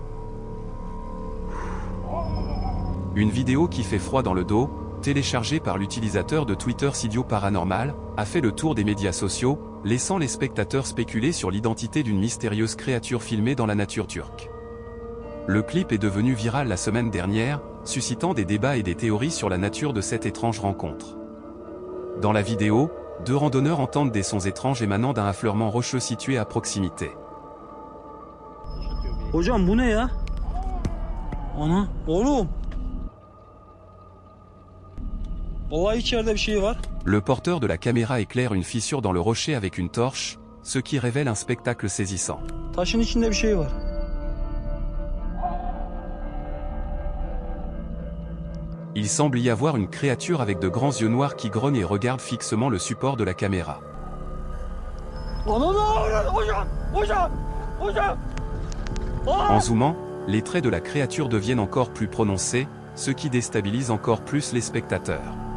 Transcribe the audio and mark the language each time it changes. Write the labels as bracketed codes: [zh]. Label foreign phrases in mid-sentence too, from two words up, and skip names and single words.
[fr] Une vidéo qui fait froid dans le dos, téléchargée par l'utilisateur de Twitter Sidio Paranormal, a fait le tour des médias sociaux, laissant les spectateurs spéculer sur l'identité d'une mystérieuse créature filmée dans la nature turque. Le clip est devenu viral la semaine dernière, suscitant des débats et des théories sur la nature de cette étrange rencontre. Dans la vidéo, deux randonneurs entendent des sons étranges émanant d'un affleurement rocheux situé à proximité. [tr] Hocam bu ne ya? Ana, oğlum. Vallahi içeride bir şey var. [fr] Le porteur de la caméra éclaire une fissure dans le rocher avec une torche, ce qui révèle un spectacle saisissant. [tr] Taşın içinde bir şey var. [fr] Il semble y avoir une créature avec de grands yeux noirs qui grogne et regarde fixement le support de la caméra. En zoomant, les traits de la créature deviennent encore plus prononcés, ce qui déstabilise encore plus les spectateurs.